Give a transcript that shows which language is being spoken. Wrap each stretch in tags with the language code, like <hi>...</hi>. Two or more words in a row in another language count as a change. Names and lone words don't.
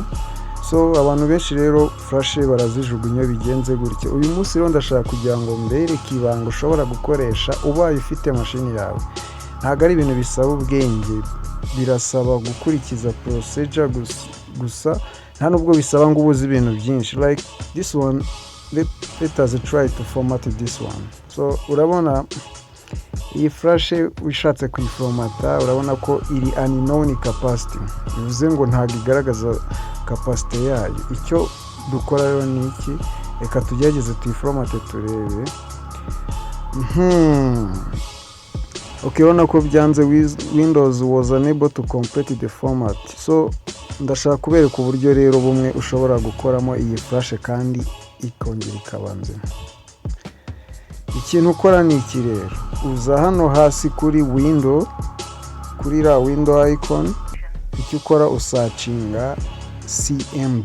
<rw>So abantu benshi rero flash barazijugunya bigenze gutya. Uyu munsi rero ndashaka kugira ngo mbereke ibanga ushobora gukoresha ubaye ufite mashini yawe. Ntabwo ari ibintu bisaba ubwenge, birasaba gukurikiza procedure gusa, nta nubwo bisaba ngo ubuze ibintu byinshi.</rw> <en>Like this one, let us try to format this one.</en> <rw>So urabona iyi flash wishatse kuyiformata, urabona ko iri</rw> <en>unknown capacity,</en> <rw>bivuze ngo ntabwo igaragaza capacity yayo. Icyo dukora rero ni iki, reka tugerageze tuyiformate turebe. Urabona ko byanze,</rw> <en>Windows was unable to complete the format.</en> <rw>So ndashaka kubereka uburyo rero bumwe ushobora gukoramo iyi flash kandi ikongera ikaba nzima. Ikintu ukora ni iki rero, uza hano hasi kuri window, kuri la</rw> <en>window icon,</en> <rw>icyo ukora usacinga CMD.</rw>